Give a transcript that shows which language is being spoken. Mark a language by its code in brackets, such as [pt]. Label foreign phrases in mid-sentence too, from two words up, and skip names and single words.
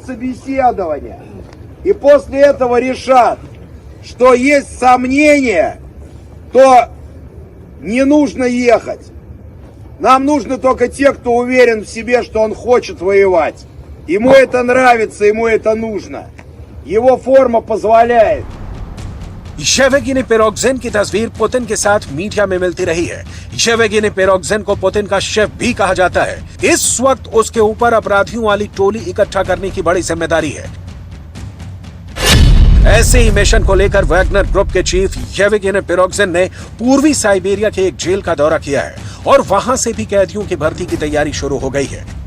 [ru] собеседование и после этого решат, что есть сомнения, то не нужно ехать. Нам нужны только те, кто уверен в себе, что он хочет воевать. Ему это нравится, ему это нужно. Его форма позволяет. [hi] येवगेनी प्रिगोजिन की तस्वीर पुतिन के साथ मीडिया में मिलती रही है। येवगेनी प्रिगोजिन को पुतिन का शेफ भी कहा जाता है। इस वक्त उसके ऊपर अपराधियों वाली टोली इकट्ठा करने की बड़ी जिम्मेदारी है। ऐसे ही मिशन को लेकर वैगनर ग्रुप के चीफ येवगेनी प्रिगोजिन ने पूर्वी साइबेरिया के एक जेल का दौरा किया है और वहां से भी कैदियों की भर्ती की तैयारी शुरू हो गई है।